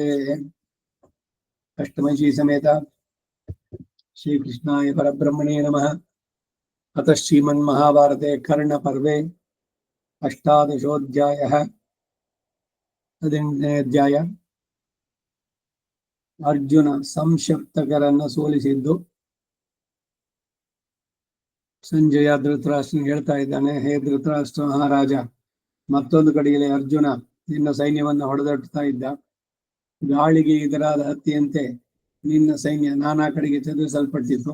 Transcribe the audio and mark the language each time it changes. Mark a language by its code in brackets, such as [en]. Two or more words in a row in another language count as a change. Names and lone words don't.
[sa] अष्टमयी समेत श्रीकृष्णाय परब्रह्मणे नमः। अतः श्रीमन्महाभारते कर्णपर्वे अष्टादशोऽध्यायः। [kn] अध्याय अर्जुन ಸಂಶಪ್ತಕರನ್ನು ಸೋಲಿಸಿದ್ದು ಸಂಜಯ ಧೃತರಾಷ್ಟ್ರನಿಗೆ ಹೇಳ್ತಾ ಇದ್ದಾನೆ, ಹೇ ಧೃತರಾಷ್ಟ್ರ ಮಹಾರಾಜ, ಮತ್ತೊಂದು ಕಡೆಯಲ್ಲಿ ಅರ್ಜುನ ನಿನ್ನ ಸೈನ್ಯವನ್ನು ಹೊಡೆದೊಡ್ತಾ ಇದ್ದ. ಗಾಳಿಗೆ ಇದರಾದ ಹತ್ತಿಯಂತೆ ನಿನ್ನ ಸೈನ್ಯ ನಾನಾ ಕಡೆಗೆ ಚದುರಿಸಲ್ಪಟ್ಟಿತ್ತು.